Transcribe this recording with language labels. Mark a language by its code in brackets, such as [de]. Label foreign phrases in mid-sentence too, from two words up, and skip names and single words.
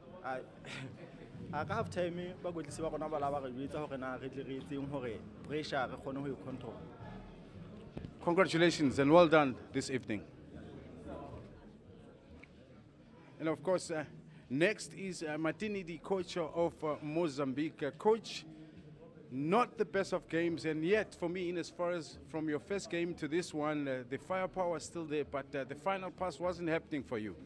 [en] I have time but [st] go to ba la re bitsa hore na re tle re etseng hore pressure re kgone ho control. [en] Congratulations and well done this evening. And of course, next is Martini, the coach of Mozambique. Coach, not the best of games, and yet for me, in as far as from your first game to this one, the firepower was still there, but the final pass wasn't happening for you.